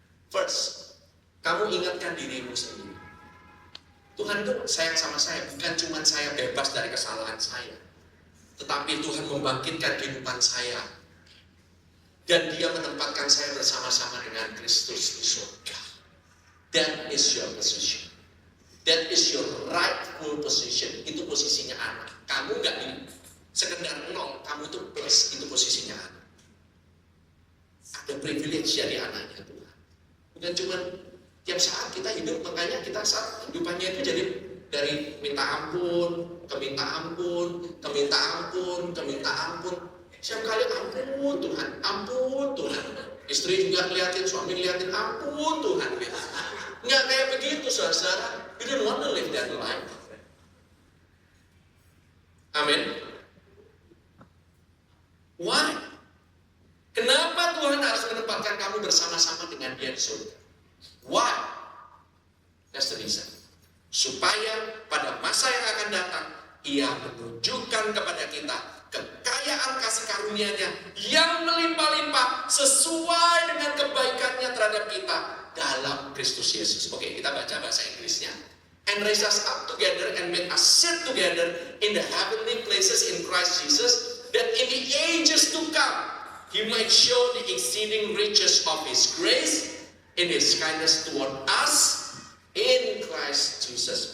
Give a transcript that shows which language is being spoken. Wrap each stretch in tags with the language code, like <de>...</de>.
<id>First, kamu ingatkan dirimu sendiri. Tuhan itu sayang sama saya, bukan cuma saya bebas dari kesalahan saya, tetapi Tuhan membangkitkan kehidupan saya. Dan Dia menempatkan saya bersama-sama dengan Kristus di surga.</id> <en>That is your position. That is your rightful position.</en> <id>Itu posisinya anak. Kamu gak di sekedar 0, kamu itu plus, itu posisinya anak. Ada privilege jadi anaknya Tuhan. Bukan cuma tiap saat kita hidup, makanya kita saat hidupannya itu jadi dari minta ampun, ke minta ampun, ke minta ampun, ke minta ampun. Setiap kali ampun Tuhan, ampun Tuhan. Istri juga ngeliatin, suami ngeliatin, ampun Tuhan. Nggak kayak begitu saudara.</id> <en>You don't want to live that life.</en> <id>Amin.</id> <en>Why?</en> <id>Kenapa Tuhan harus menempatkan kamu bersama-sama dengan Dia di surga?</id> <en>Why? That's the reason.</en> <id>Supaya pada masa yang akan datang, Ia menunjukkan kepada kita kekayaan kasih karunia-Nya yang melimpah-limpah sesuai dengan kebaikannya terhadap kita dalam Kristus Yesus. Oke, kita baca bahasa Inggrisnya.</id> <en>And raise us up together and make us sit together in the heavenly places in Christ Jesus, that in the ages to come He might show the exceeding riches of His grace in His kindness toward us in Christ Jesus.</en>